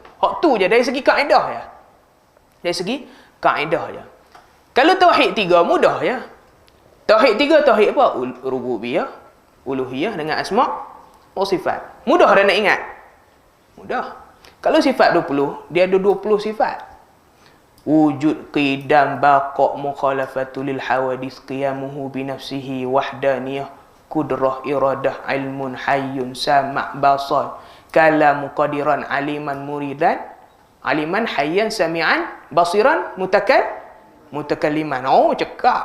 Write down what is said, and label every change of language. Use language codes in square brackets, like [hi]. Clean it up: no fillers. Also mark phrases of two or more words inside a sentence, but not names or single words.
[ms] Hak tu je dari segi kaedah ya. Dari segi kaedah je. Kalau tauhid 3 mudah ya. Tauhid 3 tauhid apa? Rububiyah, uluhiyah dengan [ar] الأسماء والصفات. [ms] Mudah dah nak ingat. Mudah. Kalau sifat 20, dia ada 20 sifat. [ar] وجود، قدم، بقاء، مخالفته للحوادث، قيامه بنفسه، وحدانية، قدرة، إرادة, علم، حي، سمع، بصر، كلام، قادرا، عالما، مريدا، عالما، حيا، سميعا، بصيرا، متكلما. [ms] Oh, cekak.